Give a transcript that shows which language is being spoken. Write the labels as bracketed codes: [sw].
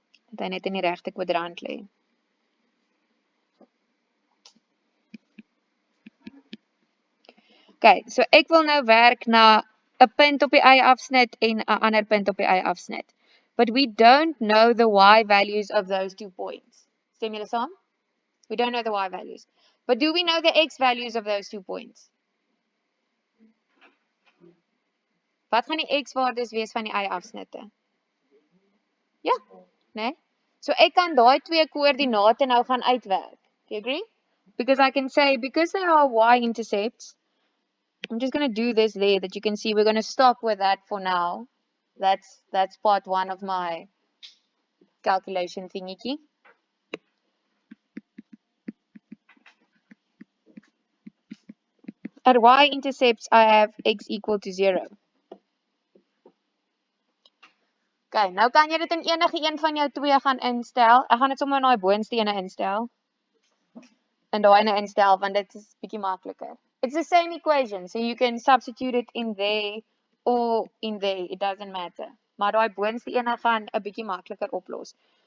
[af] Dat hy net in die regte kwadrant lê. Okay, so ek wil nou werk na 'n punt op die y-afsnit en 'n ander punt op die y-afsnit. [en] But we don't know the y values of those 2 points. [af] Stem julle saam? [en] We don't know the y values. But do we know the x values of those 2 points? [af] Wat gaan die x waardes wees van die y-afsnitte? Ja, né? So ek kan daai twee koördinate nou gaan uitwerk. [en] Do you agree? Because I can say, because they are y-intercepts, I'm just going to do this there that you can see. We're going to stop with that for now. That's part 1 of my calculation thingy. At y-intercepts, I have x equal to 0. [af] Okay, nou kan jy dit in enige een van jou twee gaan instel. Ek gaan dit sommer in daai boonste ene instel. In daai ene instel want dit is bietjie makliker. [en] It's the same equation, so you can substitute it in there or in there, it doesn't matter. [af] Maar daai boonste ene gaan 'n bietjie makliker oplos.